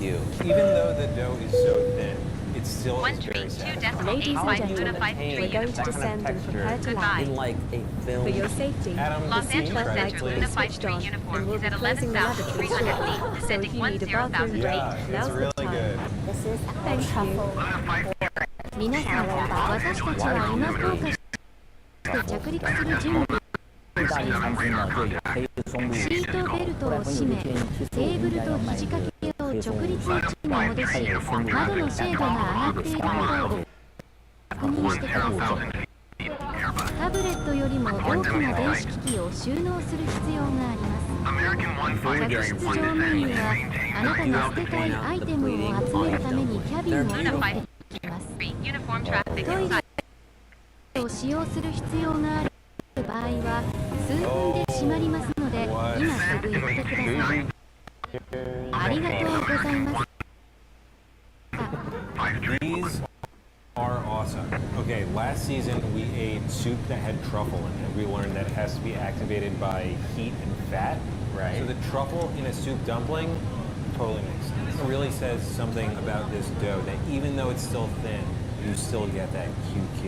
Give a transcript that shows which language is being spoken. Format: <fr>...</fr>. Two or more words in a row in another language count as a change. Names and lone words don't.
<en>Even though the dough is so thin, it still is very 132.85 Ladies and Luna gentlemen, 53 we're going to That kind of descend and texture prepare to in land. like a film. For your safety, Adam, Los the Angeles seatbelt lights Center will Luna be switched 53 on, and uniform we'll is be at closing the lavatory 11,300 feet, shortly. So descending if you need a bathroom 10,000 break, Yeah, it's now's the really time. good. This is our Thank you. truffle.</en> <ja>皆さん、私たちは今福岡市で着陸する準備。</ja> <zh>意大利餐厅呢就有黑松露</zh> <ja>シートベルトを締め、テーブルと肘掛けを直立位置に戻し、窓のシェードが上がっていることを確認してください。タブレットよりも大きな電子機器を収納する必要があります。客室乗務員はあなたが捨てたいアイテムを集めるためにキャビンを設けています。</ja> <en>uniform traffic</en> <ja>トイ</ja> <en>inside.</en> <ja>レを使用する必要がある場合は数分で閉まりますので今すぐ行ってください。ありがとうございます。</ja> <en>These are awesome. Okay, last season we ate soup that had truffle in it. We learned that it has to be activated by heat and fat. Right. So the truffle in a soup dumpling totally makes sense. It really says something about this dough that even though it's still thin, you still get that QQ.</en>